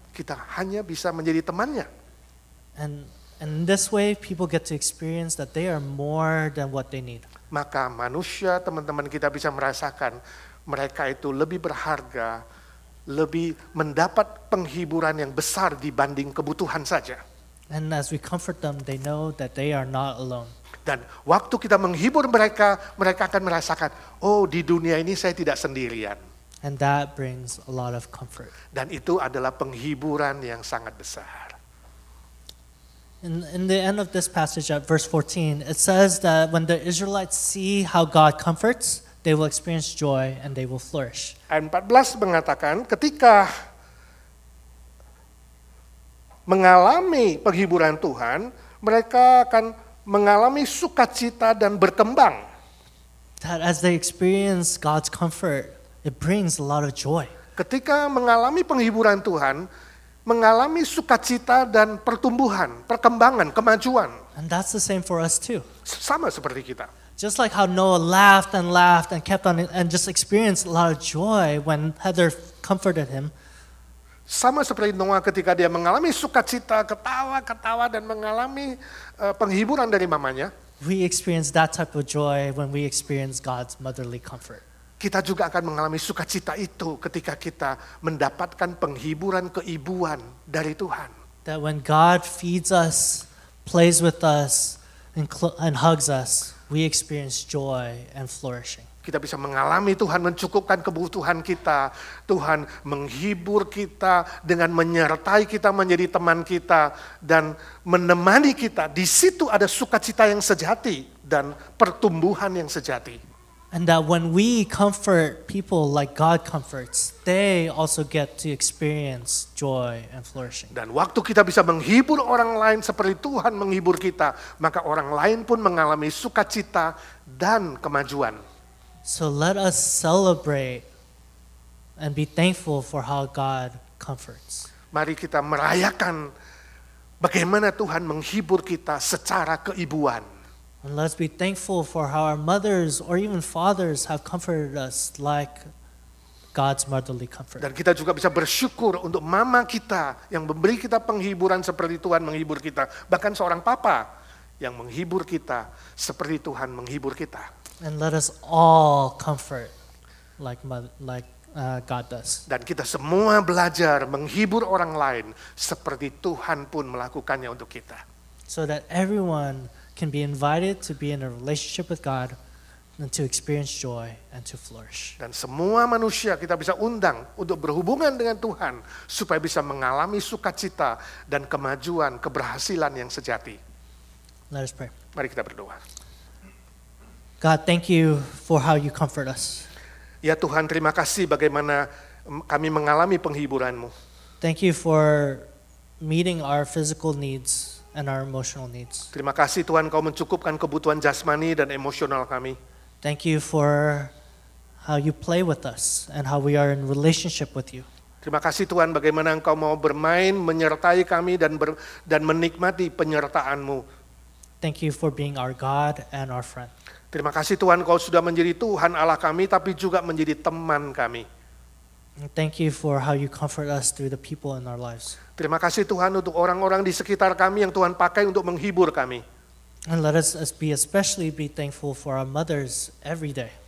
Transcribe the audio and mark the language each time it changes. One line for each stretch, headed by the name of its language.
Indonesian: Kita hanya bisa menjadi temannya.
English: And in this way, people get to experience that they are more than what they need.
Indonesian: Maka manusia, teman-teman kita bisa merasakan mereka itu lebih berharga, lebih mendapat penghiburan yang besar dibanding kebutuhan saja.
English: And as we comfort them, they know that they are not alone.
Indonesian: Dan waktu kita menghibur mereka, mereka akan merasakan, oh di dunia ini saya tidak sendirian.
English: And that brings a lot of comfort.
Indonesian: Dan itu adalah penghiburan yang sangat besar.
English: In the end of this passage at verse 14, it says that when the Israelites see how God comforts, they will experience joy and they will flourish.
Indonesian: Ayat 14 mengatakan ketika mengalami penghiburan Tuhan, mereka akan mengalami sukacita dan berkembang.
English: That as they experience God's comfort, it brings a lot of joy.
Indonesian: Ketika mengalami penghiburan Tuhan, mengalami sukacita dan pertumbuhan, perkembangan, kemajuan.
English: And that's the same for us too.
Indonesian: Sama seperti kita.
English: Just like how Noah laughed and kept on and just experienced a lot of joy when Heather comforted him.
Indonesian: Sama seperti Noah ketika dia mengalami sukacita, ketawa dan mengalami penghiburan dari mamanya.
English: We experience that type of joy when we experience God's motherly comfort.
Indonesian: Kita juga akan mengalami sukacita itu ketika kita mendapatkan penghiburan keibuan dari Tuhan.
English: That when God feeds us, plays with us, and hugs us, we experience joy and flourishing.
Indonesian: Kita bisa mengalami Tuhan mencukupkan kebutuhan kita. Tuhan menghibur kita dengan menyertai kita menjadi teman kita dan menemani kita. Di situ ada sukacita yang sejati dan pertumbuhan yang sejati.
English: And that when we comfort people like God comforts, they also get to experience joy and flourishing.
Indonesian: Dan waktu kita bisa menghibur orang lain seperti Tuhan menghibur kita, maka orang lain pun mengalami sukacita dan kemajuan.
English: So let us celebrate and be thankful for how God comforts.
Indonesian: Mari kita merayakan bagaimana Tuhan menghibur kita secara keibuan.
English: And let's be thankful for how our mothers or even fathers have comforted us like God's motherly comfort.
Indonesian: Dan kita juga bisa bersyukur untuk mama kita yang memberi kita penghiburan seperti Tuhan menghibur kita. Bahkan seorang papa yang menghibur kita seperti Tuhan menghibur kita.
English: And let us all comfort like God does.
Indonesian: Dan kita semua belajar menghibur orang lain seperti Tuhan pun melakukannya untuk kita.
English: So that everyone can be invited to be in a relationship with God and to experience joy and to flourish.
Indonesian: Dan semua manusia kita bisa undang untuk berhubungan dengan Tuhan supaya bisa mengalami sukacita dan kemajuan, keberhasilan yang sejati.
English: Let us pray.
Indonesian: Mari kita berdoa.
English: God, thank you for how you comfort us.
Indonesian: Ya Tuhan, terima kasih bagaimana kami mengalami penghiburan-Mu.
English: Thank you for meeting our physical needs and our emotional needs.
Indonesian: Terima kasih Tuhan Kau mencukupkan kebutuhan jasmani dan emosional kami.
English: Thank you for how you play with us and how we are in relationship with you.
Indonesian: Terima kasih Tuhan bagaimana Engkau mau bermain, menyertai kami dan menikmati penyertaan-Mu.
English: Thank you for being our God and our friend.
Indonesian: Terima kasih Tuhan Kau sudah menjadi Tuhan Allah kami tapi juga menjadi teman kami.
English: And thank you for how you comfort us through the people in our lives.
Indonesian: Terima kasih Tuhan untuk orang-orang di sekitar kami yang Tuhan pakai untuk menghibur kami.
English: And let us especially be thankful for our mothers every day.